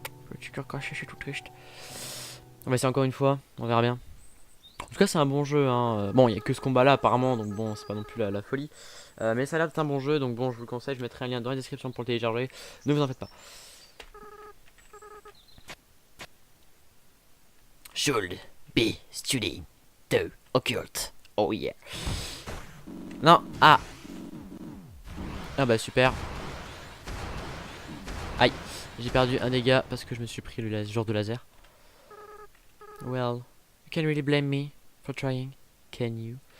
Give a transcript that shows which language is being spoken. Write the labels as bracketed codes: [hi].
[fr] Petit cœur caché, je suis tout triste. On va essayer encore une fois, on verra bien. En tout cas, c'est un bon jeu. Hein. Bon, il n'y a que ce combat là apparemment, donc bon, c'est pas non plus la folie. Mais ça a l'air d'être un bon jeu, donc bon, je vous le conseille. Je mettrai un lien dans la description pour le télécharger. Ne vous en faites pas. [en] Should be studying the occult. [fr] Oh yeah. Non, ah. Ah bah super. Aïe, j'ai perdu un dégât parce que je me suis pris le genre de laser. [en] Well, you can really blame me for trying, can you?